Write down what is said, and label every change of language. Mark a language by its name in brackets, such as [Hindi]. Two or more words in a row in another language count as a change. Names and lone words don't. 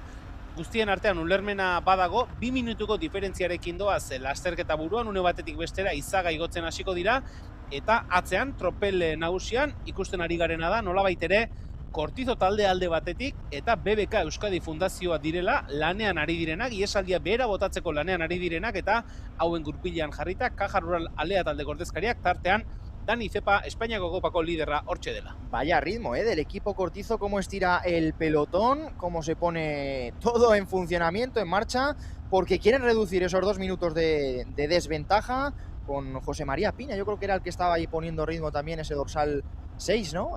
[Basque] guztien artean ulermena badago, 2 minutuko diferentziarekin doaz lasterketa buruan, une batetik bestera Izaga igotzen hasiko dira, eta atzean, tropel nagusian, ikusten ari garena da, nolabait ere, Kortizo talde alde batetik, eta BBK Euskadi Fundazioa direla, lanean ari direnak, iesaldia behera botatzeko lanean ari direnak, eta hauen gurpilean jarrita, Caja Rural alea talde ordezkariak, tartean, Dani Zepa, Espainiako Kopako liderra hortxe dela. [Spanish] Vaya ritmo, del equipo Kortizo, cómo estira el pelotón, cómo se pone todo en funcionamiento, en marcha, porque quieren reducir esos 2 minutos de desventaja con José María Piña. Yo creo que era el que estaba ahí poniendo ritmo también, ese dorsal 6, ¿no?